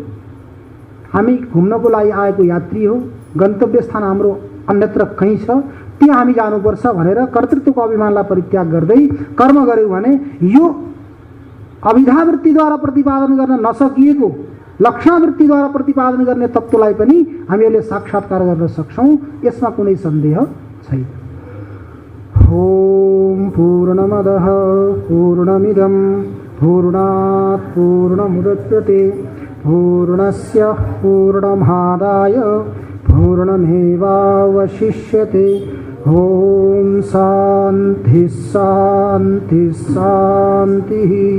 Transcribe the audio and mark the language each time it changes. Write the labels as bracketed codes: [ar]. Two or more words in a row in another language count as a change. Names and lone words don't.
[ne] हामी घुम्नको लागि आएको यात्री हो, गन्तव्य स्थान हाम्रो अन्यत्र कहीँ छ, त्यहाँ हामी जानुपर्छ भनेर कर्तृत्वको अभिमानलाई परित्याग गर्दै कर्म गर्यौँ भने यो अभिधावृत्तिद्वारा प्रतिपादन गर्न नसकिएको लक्षणावृत्तिद्वारा प्रतिपादन गर्ने तत्त्वलाई पनि हामीहरूले साक्षात्कार गर्न सक्छौँ। यसमा कुनै सन्देह छैन। [sa] ओम पूर्णमदः पूर्णमिदं पूर्णात् पूर्णमुदच्यते पूर्णस्य पूर्णमादाय पूर्णमेवावशिष्यते। ओम शान्ति शान्ति शान्तिः।